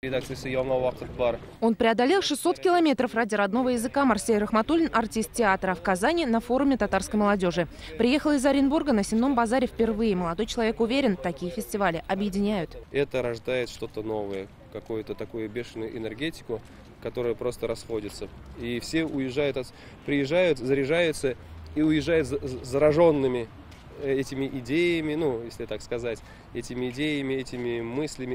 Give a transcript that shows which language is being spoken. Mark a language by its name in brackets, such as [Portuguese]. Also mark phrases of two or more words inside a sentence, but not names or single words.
[Russian] Он преодолел 600 километров ради родного языка. Марсель Рахматуллин – артист театра. В Казани на форуме татарской молодежи. Приехал из Оренбурга на Сенном базаре впервые. Молодой человек уверен, такие фестивали объединяют. Это рождает что-то новое, какую-то такую бешеную энергетику, которая просто расходится. И все приезжают, заряжаются и уезжают зараженными этими идеями, если так сказать, этими идеями, этими мыслями.